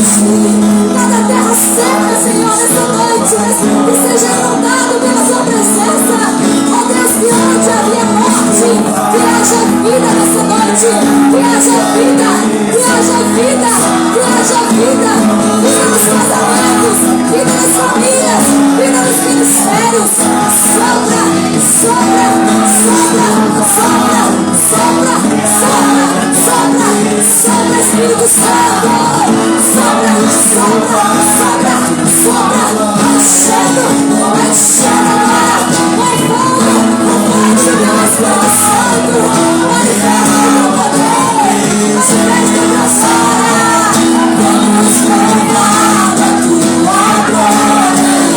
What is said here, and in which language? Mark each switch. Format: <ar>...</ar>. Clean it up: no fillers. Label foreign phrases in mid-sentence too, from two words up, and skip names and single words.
<pt>Cada terra seca, Senhor, nessa noite, que seja inundado pela tua presença. Ó Deus, que onde havia morte, que haja vida nessa noite, que haja vida, que haja vida, que haja vida, vida nos casamentos, vida nas famílias, vida nos ministérios. Sopra, sopra, sopra, sopra, sopra, sopra, sopra, sopra, Espírito Santo. Sopra, sopra, sopra, sopra, enchendo agora, vai fogo, forte o meu Espírito Santo, manifesta o teu poder, manifesta o teu glória, vamos provar da tua glória,</pt>